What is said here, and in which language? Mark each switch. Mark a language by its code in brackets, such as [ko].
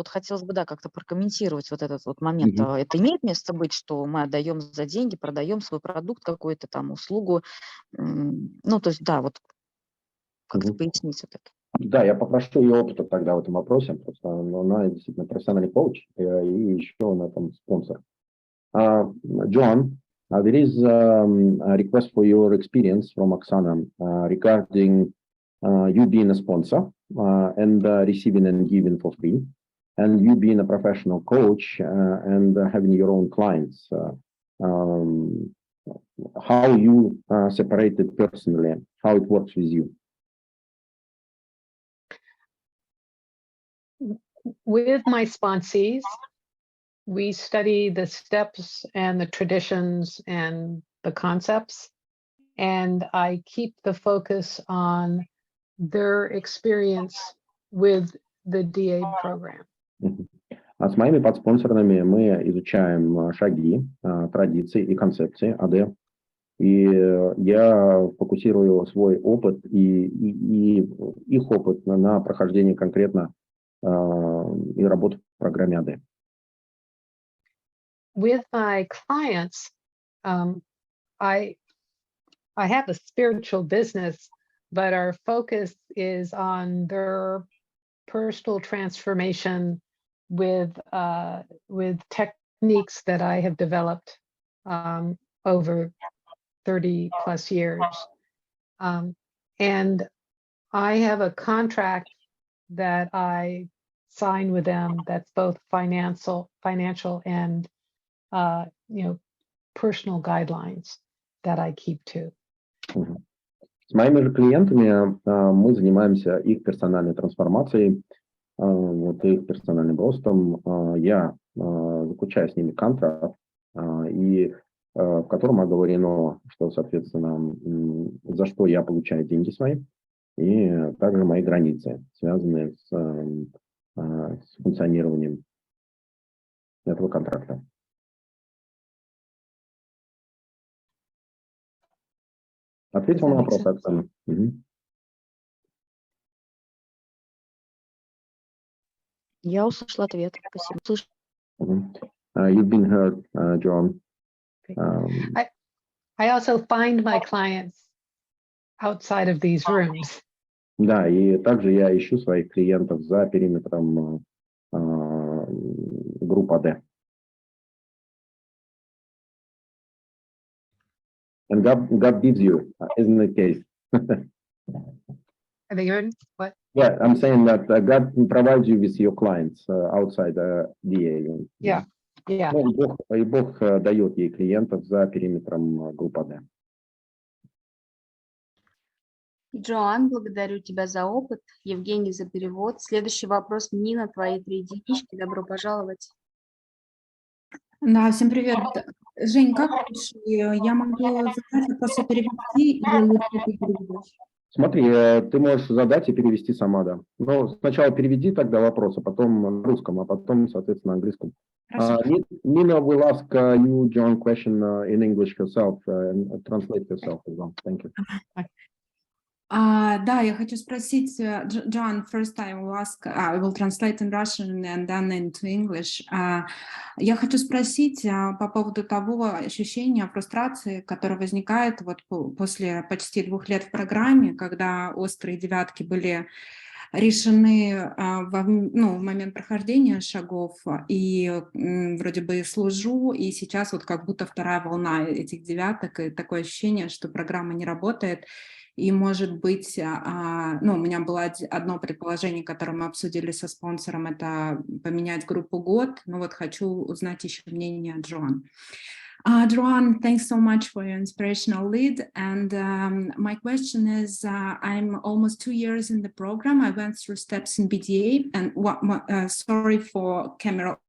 [ru] Вот хотелось бы, да, как-то прокомментировать вот этот вот момент. Это имеет место быть, что мы отдаем за деньги, продаем свой продукт какой-то там, услугу. Ну, то есть, да, вот как-то пояснить вот это. Да, я попрошу ее опыта тогда в этом вопросе, просто она действительно профессиональный коуч, и еще она там спонсор. [en] Джоан, there is a request for your experience from Oksana regarding you being a sponsor and receiving and giving for free, and you being a professional coach and having your own clients. How you separate it personally, how it works with you. With my sponsees, we study the steps and the traditions and the concepts, and I keep the focus on their experience with the DA program. [ru] А с моими подспонсорами мы изучаем шаги, традиции и концепции АД. И я фокусирую свой опыт и их опыт на прохождении конкретно и работу в программе АД. [en] With my clients, I have a spiritual business, but our focus is on their personal transformation with techniques that I have developed over 30 plus years. And I have a contract that I sign with them that's both financial and personal guidelines that I keep to. [ru] С моими же клиентами мы занимаемся их персональной трансформацией, вот их персональным ростом. Я заключаю с ними контракт, и в котором оговорено, что, соответственно, за что я получаю деньги свои, и также мои границы, связанные с функционированием этого контракта. Ответил на вопрос, Оксана. Я услышала ответ. Спасибо. [en] You've been heard, Joan. I also find my clients outside of these rooms. [ru] Да, и также я ищу своих клиентов за периметром группы D. [en] And God gives you, isn't the case? Are they heard? What? Yeah, I'm saying that God provides you with your clients outside DA. Yeah, yeah. [ru] Ну, и Бог дает ей клиентов за периметром группы D. Джоан, благодарю тебя за опыт. Евгений за перевод. Следующий вопрос. Нина, твои 3 единички. Добро пожаловать. Да, всем привет. Жень, как лучше? Я могу задать вопрос и перевести, или лучше ты переведешь? Смотри, ты можешь задать и перевести сама, да. Но сначала переведи тогда вопрос, а потом на русском, а потом, соответственно, на английском. [en] Nina will ask you, John, question in English herself and translate yourself as well. Thank you. [ru] Да, я хочу спросить, Джоан, [en] first I will ask, I will translate in Russian and then into English. [ru] Я хочу спросить по поводу того ощущения фрустрации, которое возникает вот после почти 2 лет в программе, когда острые девятки были решены в момент прохождения шагов, и вроде бы служу, и сейчас вот как будто вторая волна этих девяток, и такое ощущение, что программа не работает. И, может быть, у меня было одно предположение, которое мы обсудили со спонсором, это поменять группу год. Но вот хочу узнать еще мнение Джоан. [en] Joan, thanks so much for your inspirational lead. And my question is, I'm almost 2 years in the program. I went through steps in BDA, and sorry for camera.